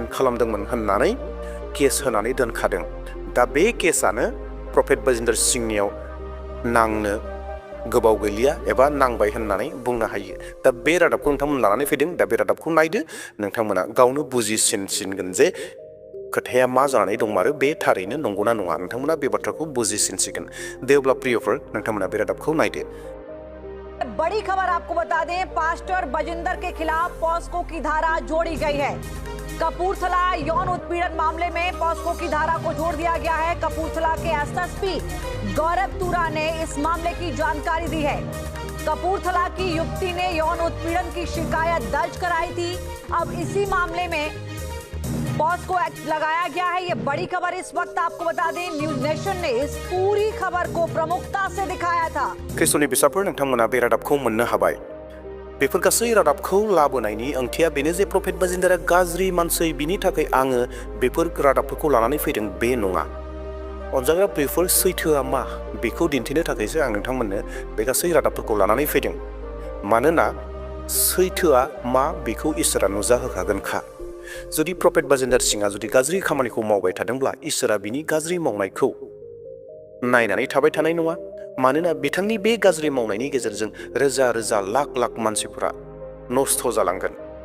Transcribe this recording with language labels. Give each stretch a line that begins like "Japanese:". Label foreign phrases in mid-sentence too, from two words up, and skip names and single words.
Bodo: खालामदोंमोन होननानै केस होनानै दोनखादों दा बे केसआनो प्रफेट बाजिंदर सिंहनियाव नांनो गोबाव गैलिया एबा नांबाय होननानै बुंनो हायो दा बे रादाबखौ नोंथांमोन लानानै फैदों दा बे रादाबखौ नायदो नोंथांमोना गावनो बुजिसिनगोन जे खोथाया मा जानानै दंमारो बे थारैनो नंगौना नङा नोंथांमोना बे बाथ्राखौ बुजिसिनसिगोन दे अब्ला प्रियफोर नोंथांमोना बे रादाबखौ नायदो
Hindi: बड़ी खबर आपको बता दें पास्टर बजिंदर के खिलाफ पॉस्को की धारा जोड़ी गई है कपूरथला यौन उत्पीड़न मामले में पॉस्को की धारा को जोड़ दिया गया है कपूरथला के एसएसपी गौरव तुरा ने इस मामले की जानकारी दी है कपूरथला की युवती ने यौन उत्पीड़न की शिकायत दर्ज कराई थी अब इसी मामले में पॉस्को एक्ट लगाया गया है ये बड़ी खबर इस वक्त आपको बता दें न्यूज नेशन ने इस पूरी खबर को प्रमुखता से दिखाया था
Bodo: क्रिस्टनि बिसाफोर नोंथांमोना बे रादाबखौ मोननो हाबाय बेफोर गासै रादाबखौ लाबोनायनि ओंथिया बेनो जे प्रफेट बाजिंदरा गाज्रि मानसि बिनि थाखाय आङो बेफोर रादाबफोरखौ लानानै फैदों बे नङा अनजाग्रा बेफोर सैथोआ मा बेखौ दिन्थिनो थाखायसो आं नोंथांमोननो बे गासै रादाबफोरखौ लानानै फैदों मानोना सैथोआ मा बेखौ इसोरा नुजाहोखागोनखा जुदि प्रफेट बाजिंदर सिंहआ जुदि गाज्रि खामानिखौ मावबाय थादोंब्ला इसोरा बिनि गाज्रि मावनायखौ नायनानै थाबाय थानाय नङा मानोना बिथांनि बे गाज्रि मावनायनि गेजेरजों रोजा रोजा लाख लाख मानसिफोरा नस्थ' जालांगोन